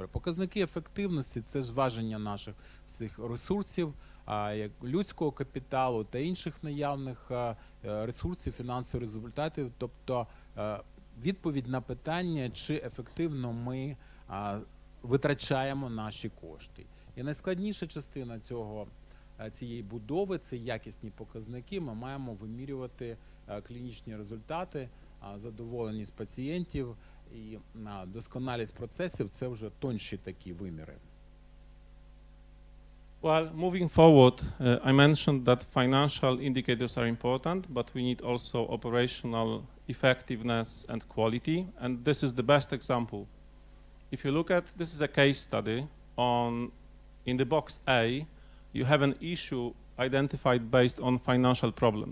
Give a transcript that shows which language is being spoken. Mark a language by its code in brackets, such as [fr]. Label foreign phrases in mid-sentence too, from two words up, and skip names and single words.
[uk] Показники ефективності – це зваження наших всіх ресурсів, як людського капіталу та інших наявних ресурсів, фінансових результатів, тобто відповідь на питання, чи ефективно ми витрачаємо наші кошти. І найскладніша частина цієї будови – це якісні показники. Ми маємо вимірювати клінічні результати, задоволеність пацієнтів і досконалість процесів – це вже тонші такі виміри. [en] Well, moving forward, I mentioned that financial indicators are important, but we need also operational effectiveness and quality, and this is the best example. If you look at, this is a case study in the box A, you have an issue identified based on financial problems.